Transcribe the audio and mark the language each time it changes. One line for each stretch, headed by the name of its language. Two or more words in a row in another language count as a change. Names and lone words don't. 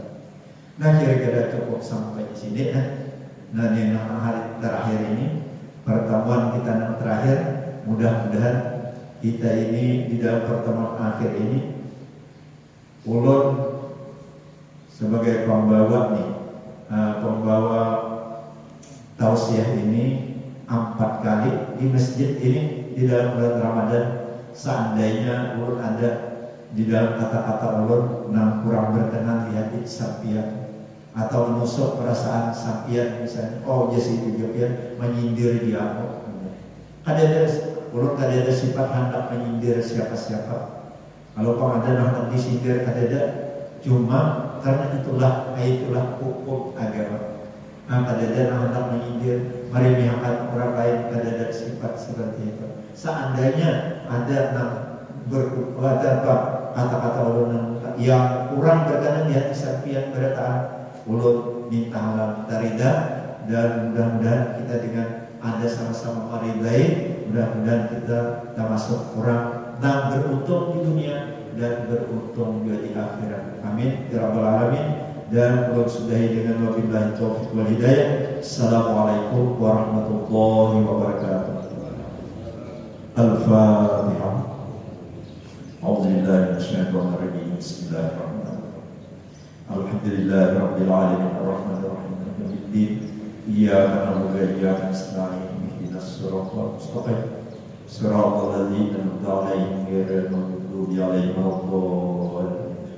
Banjar: Nah kira-kira cukup sampai di sini. Nah yang hari terakhir ini, pertemuan kita yang terakhir, mudah-mudahan kita ini di dalam pertemuan akhir ini, ulun sebagai pembawa nih, pembawa tausiah ini 4 kali di masjid ini di dalam bulan Ramadan. Seandainya ulun ada di dalam kata-kata ulun yang kurang berkenan di hati sampian, atau menusuk perasaan sampian, misalnya jadi itu dia menyindir dia, ulun kadada sifat hendak menyindir siapa-siapa. Kalau pengadaan hendak disindir kadada, cuma karena itulah hukum agama. Kadada hendak menyindir, meremehkan orang lain, kadada sifat seperti itu. Seandainya ada kata-kata ulun yang kurang berkenan di hati sampian berataan, ulun minta halal tarida, dan mudah-mudahan kita dengan ada sama-sama meridai, mudah-mudahan kita termasuk orang yang beruntung di dunia dan beruntung juga di akhirat.
Arabic: آمين يا رب العالمين.
Banjar: Dan ulun sudahi dengan
Arabic: وبالله التوفيق والهداية. السلام عليكم ورحمة الله وبركاته. Al-Fatihah. أعوذ بالله من الشيطان الرجيم. بسم الله الرحمن الرحيم الحمد لله رب العالمين الرحمن الرحيم مالك يوم الدين. إياك نعبد وإياك نستعين اهدنا الصراط المستقيم صراط الذين أنعمت عليهم غير المغضوب عليهم ولا الضالين.